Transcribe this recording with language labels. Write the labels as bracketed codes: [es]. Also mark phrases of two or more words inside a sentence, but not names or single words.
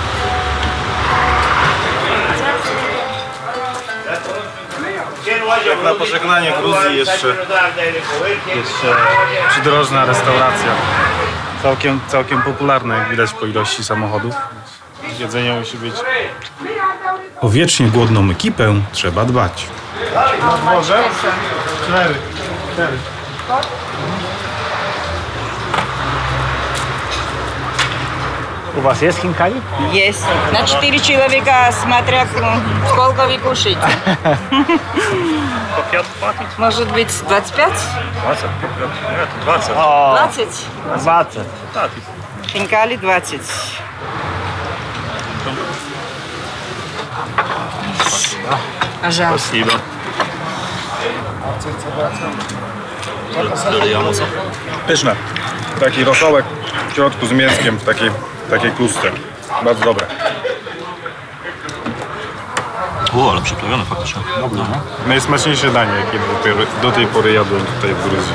[pl] Jak na pożegnanie Gruzji jeszcze przydrożna restauracja. Całkiem popularna, jak widać po ilości samochodów. Jedzenie musi być. O wiecznie głodną ekipę trzeba dbać. Może? 4. [ru] У вас есть хинкали? Есть. На 4 человека, смотря сколько вы кушаете. По 5 хватит? Может быть, 25? 20? Нет, 20. 20? 20. А, хинкали 20. Пожалуйста. Спасибо. [pl] Pyszne. Taki rosołek w środku z mięskiem w takiej klustce. Bardzo dobre. O, ale przeprawione faktycznie. Dobre. Najsmaczniejsze danie, jakie do tej pory jadłem tutaj w Gruzji.